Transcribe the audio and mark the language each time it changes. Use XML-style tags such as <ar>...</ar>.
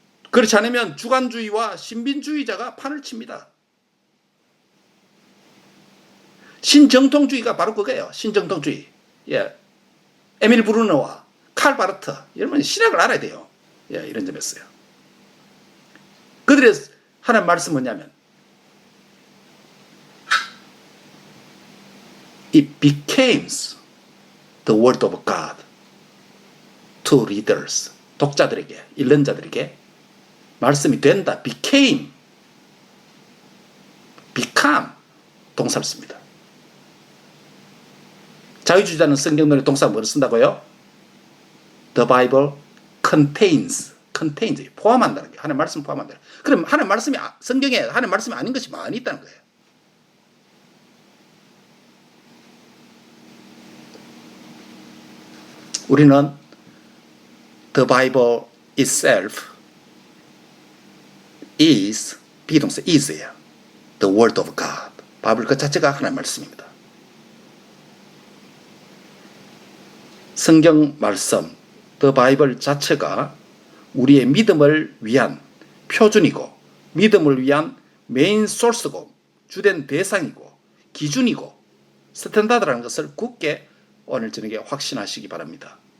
<ko>그렇지 않으면 주관주의와 신빈주의자가 판을 칩니다. 신정통주의가 바로 그거예요. 신정통주의. 예. 에밀 브루너와 칼 바르트, 여러분 신학을 알아야 돼요. 예, 이런 점이었어요. 그들의 하나님 말씀은 뭐냐면</ko> <en>It became the word of God to readers.</en> <ko>독자들에게, 읽는 자들에게 말씀이 된다. became, become 동사를 씁니다. 자유주의자는 성경론의 동사 뭐를 쓴다고요?</ko> <en>The Bible contains</en> <ko>포함한다는 게 하나님 말씀 포함한다. 그럼 하나님 말씀이 성경에 하나님 말씀이 아닌 것이 많이 있다는 거예요. 우리는</ko> <en>The Bible itself is</en> <ko>비동사 is예요.</ko> <en>The Word of God.</en> <ko>바이블 그 자체가 하나님 말씀입니다. 성경 말씀, The Bible 자체가 우리의 믿음을 위한 표준이고 믿음을 위한 메인 소스고 주된 대상이고 기준이고 스탠다드라는 것을 굳게 오늘 저녁에 확신하시기 바랍니다.</ko>